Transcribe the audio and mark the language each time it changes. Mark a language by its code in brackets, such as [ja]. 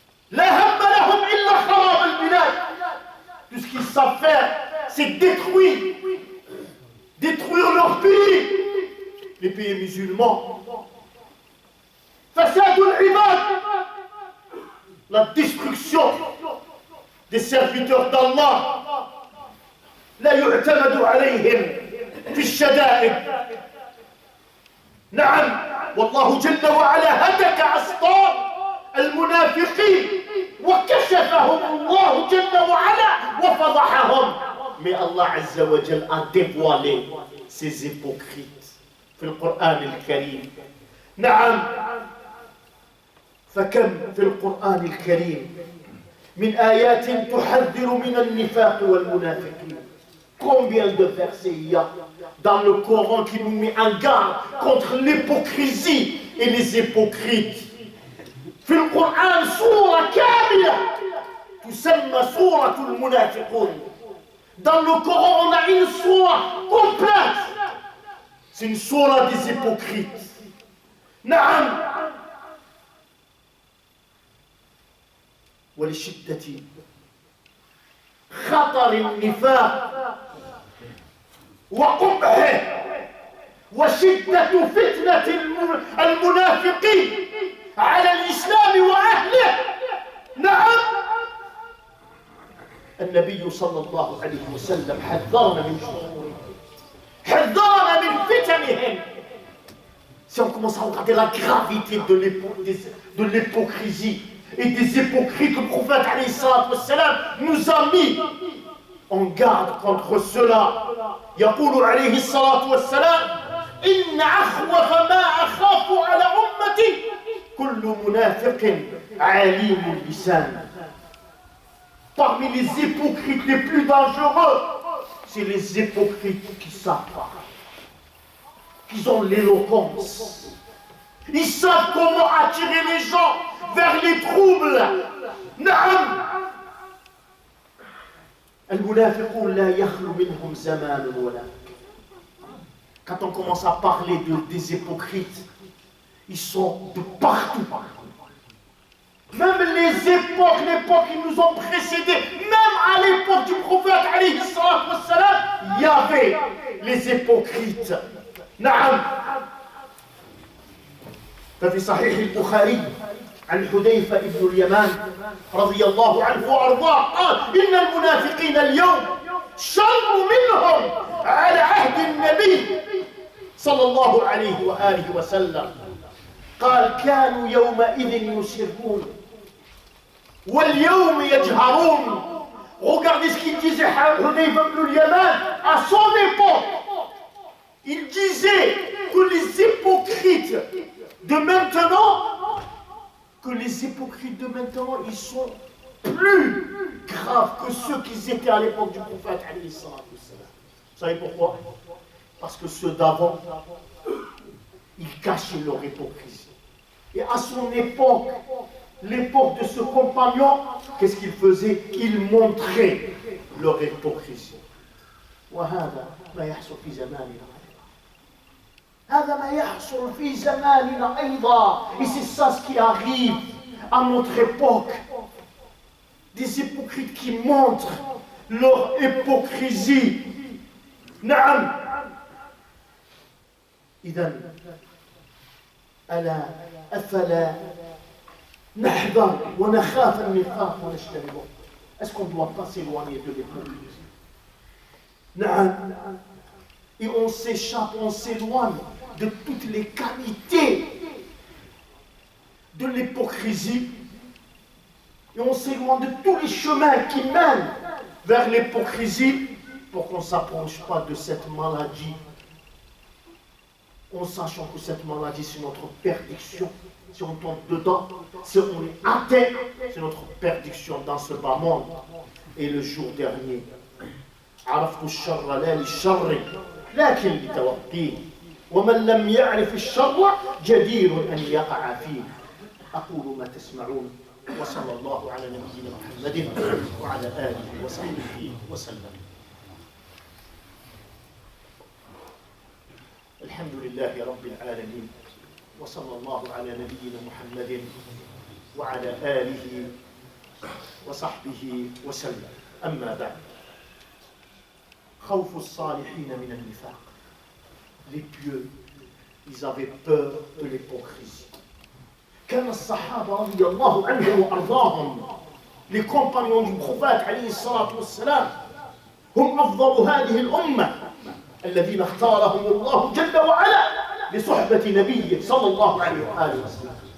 [ar] لا هم لهم إلا خراب البلاد. [fr] Tout ce qu'ils savent faire, c'est détruire leur pays, les pays musulmans. [ar] فساد العباد, [fr] la destruction des serviteurs d'Allah. [ar] لا يعتمد عليهم في الشدائد. نعم والله جل وعلا هتك أسطار المنافقين وكشفهم الله جل وعلا وفضحهم. [fr] Mais Allah Azza wa Jal a dévoilé ces hypocrites [ar] في القرآن الكريم. نعم فكم في القرآن الكريم من آيات تحذر من النفاق والمنافقين. [fr] Combien de versets il y a dans le Coran qui nous met en garde contre l'hypocrisie et les hypocrites. [ar] في القرآن سورة كاملة تسمى سورة المنافقون. [fr] Dans le Coran, on a une sourate complète. C'est une sourate des hypocrites. [ar] نعم. ولشدة خطر النفاق وقبحه وشدة فتنة المنافقين على الإسلام وأهله. نعم. النبي صلى الله عليه وسلم حذرنا من شرورهم، حذرنا من فتنهم. [fr] Si on commence à regarder la gravité de l'hypocrisie et des hypocrites, le prophète alayhi salatu wassalam nous a mis en garde contre cela. [ar] يقول عليه الصلاة والسلام إن أخوف ما أخاف على أمتي كل منافق عليم اللسان. [fr] Parmi les hypocrites les plus dangereux, c'est les hypocrites qui savent pas, qui ont l'éloquence. Ils savent comment attirer les gens vers les troubles. [ar] نعم. المنافقون لا يخلو منهم زمان ولا. [fr] Quand on commence à parler des hypocrites, ils sont de partout. Même l'époque qui nous ont précédés, même à l'époque du prophète alayhi salatu wassalam, il y avait les hypocrites. [ar] نعم. ففي صحيح البخاري عن حذيفة بن اليمان رضي الله عنه وأرضاه قال إن المنافقين اليوم شر منهم على عهد النبي صلى الله عليه وآله وسلم. قال كانوا يومئذ يسرون وَالْيَوْمِ يَجْهَرُونَ. [fr] Regardez ce qu'il disait Hudayfa ibn al-Yaman à son époque. Il disait que les hypocrites de maintenant, ils sont plus graves que ceux qui étaient à l'époque du prophète. Vous savez pourquoi? Parce que ceux d'avant, ils cachaient leur hypocrisie. Et à son époque, l'époque de ce compagnon, qu'est-ce qu'il faisait? Il montrait leur hypocrisie. [ar] وهذا ما يحصل في زماننا. هذا ما يحصل في زماننا أيضا. [fr] Et c'est ça ce qui arrive à notre époque. Des hypocrites qui montrent leur hypocrisie. [ar] نعم. إذن ألا أفلا نحذر ونخاف النفاق ونجتنبه. [fr] Est-ce qu'on ne doit pas s'éloigner de l'hypocrisie? [ar] نعم. [fr] Et on s'échappe, on s'éloigne de toutes les qualités de l'hypocrisie. Et on s'éloigne de tous les chemins qui mènent vers l'hypocrisie pour qu'on ne s'approche pas de cette maladie. En sachant que cette maladie, c'est notre perdition. Si on tombe dedans, si on est atteint, c'est notre perdition dans ce bas monde. Et le jour dernier, [ar] عرفت الشر لا للشر لكن لتوقيه ومن لم يعرف الشر جدير أن يقع فيه. أقول ما تسمعون وصلى الله على نبينا محمد وعلى آله وصحبه وسلم. الحمد لله رب العالمين وصلى الله على نبينا محمد وعلى آله وصحبه وسلم. أما بعد. خوف الصالحين من النفاق. [fr] Les pieux, ils avaient peur de l'hypocrisie. [ar] كان الصحابة رضي الله عنهم وأرضاهم, [fr] les compagnons du prophète [ar] عليه الصلاة والسلام, هم أفضل هذه الأمة الذين اختارهم الله جل وعلا لصحبة نبيه صلى الله عليه وآله وسلم.